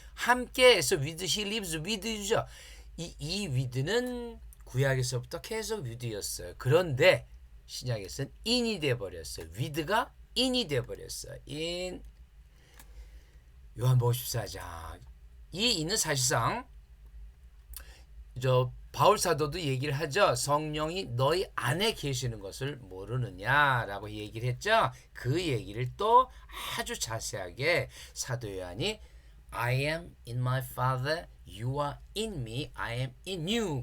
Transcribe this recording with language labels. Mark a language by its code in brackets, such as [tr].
[ko] 함께해서 [en] with, he lives with you죠. [ko] 이 with는 구약에서부터 계속 with였어요. 그런데 신약에서는 in이 돼버렸어요. with가 in이 돼버렸어요. in. 요한복음 14장. 이 in은 사실상 바울 사도도 얘기를 하죠. 성령이 너희 안에 계시는 것을 모르느냐라고 얘기를 했죠. 그 얘기를 또 아주 자세하게 사도 요한이 [en] I am in my Father, you are in me, I am in you.